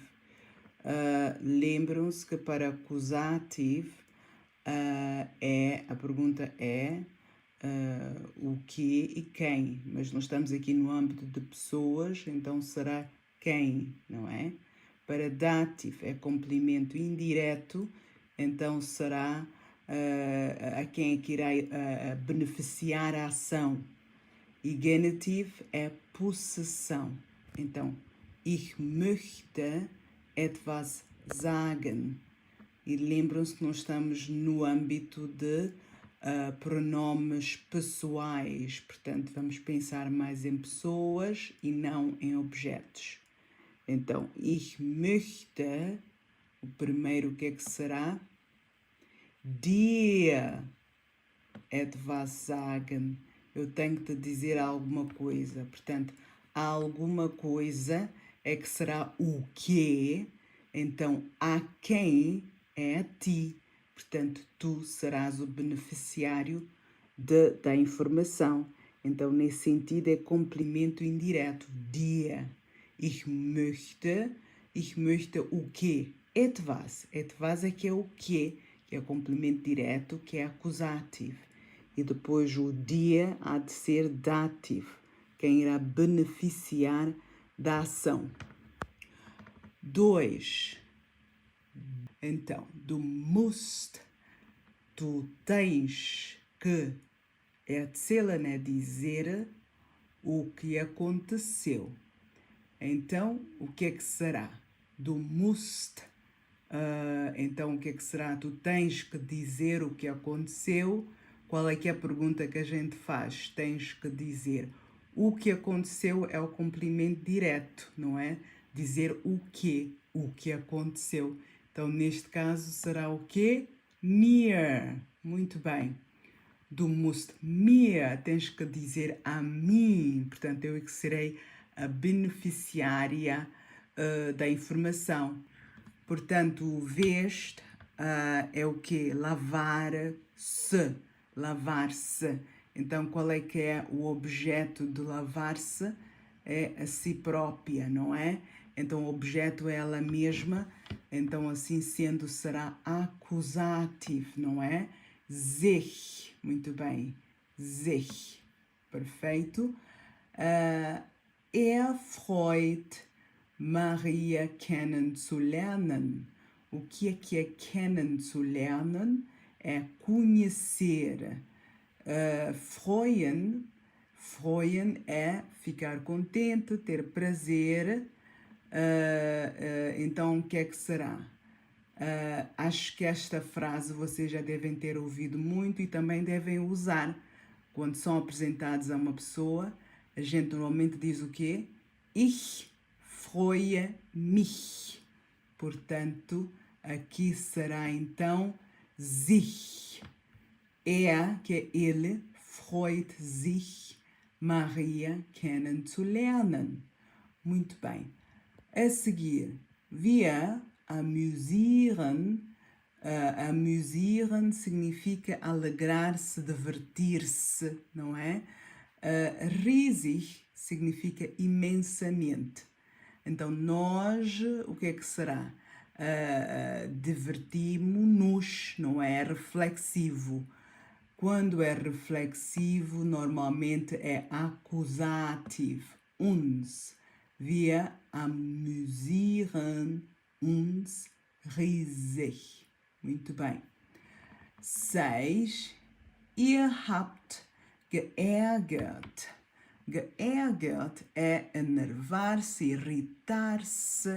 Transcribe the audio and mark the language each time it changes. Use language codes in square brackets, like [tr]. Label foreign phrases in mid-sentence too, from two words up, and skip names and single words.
[pt] Lembram-se que para acusativo a pergunta é o que e quem, mas nós estamos aqui no âmbito de pessoas, então será quem, não é? Para dativo é complemento indireto, então será a quem é que irá beneficiar a ação. E genitivo é possessão. Então, [de] ich möchte etwas sagen. [pt] E lembram-se que nós estamos no âmbito de pronomes pessoais. Portanto, vamos pensar mais em pessoas e não em objetos. Então, [de] ich möchte, [pt] o primeiro o que é que será? [de] Dir etwas sagen. [pt] Eu tenho que te dizer alguma coisa. Portanto, alguma coisa é que será o quê? Então, a quem é a ti. Portanto, tu serás o beneficiário da informação. Então, nesse sentido, é complemento indireto. [de] Dir. Ich möchte [pt] o quê? Etwas. Etwas é que é o quê? Que é complemento direto, que é acusativo. E depois o dia há de ser dativo, quem irá beneficiar da ação. 2. Então, [de] du musst, [pt] tu tens que, erzählen é dizer o que aconteceu. Então, o que é que será? [de] Du musst, [pt] então o que é que será? Tu tens que dizer o que aconteceu. Qual é que é a pergunta que a gente faz? Tens que dizer. O que aconteceu é o complemento direto, não é? Dizer o que aconteceu. Então, neste caso, será o quê? Mir. Muito bem. [de] Du musst mir, [pt] tens que dizer a mim. Portanto, eu é que serei a beneficiária da informação. Portanto, veste é o quê? Lavar-se. Lavar-se. Então, qual é que é o objeto de lavar-se? É a si própria, não é? Então, o objeto é ela mesma. Então, assim sendo, será acusativo, não é? Sich. Muito bem. Sich. Perfeito. [de] Freut Maria kennenzulernen. [pt] O que é kennenzulernen? É conhecer. Freuen é ficar contente, ter prazer. Então, o que é que será? Acho que esta frase vocês já devem ter ouvido muito e também devem usar. Quando são apresentados a uma pessoa, a gente normalmente diz o quê? [de] Ich freue mich. [pt] Portanto, aqui será então sich. Que é ele, [de] freut sich, Maria kennenzulernen. [pt] Muito bem. A seguir, [de] wir amüsieren. [pt] Amüsieren significa alegrar-se, divertir-se, não é? Riesig significa imensamente. Então, nós, o que é que será? Divertimos-nos, não é? Reflexivo. Quando é reflexivo, normalmente é acusativo. Uns. [de] Wir amüsieren uns riesig. [pt] Muito bem. 6. [de] Ihr habt geärgert. [pt] Geärgert é enervar-se, irritar-se.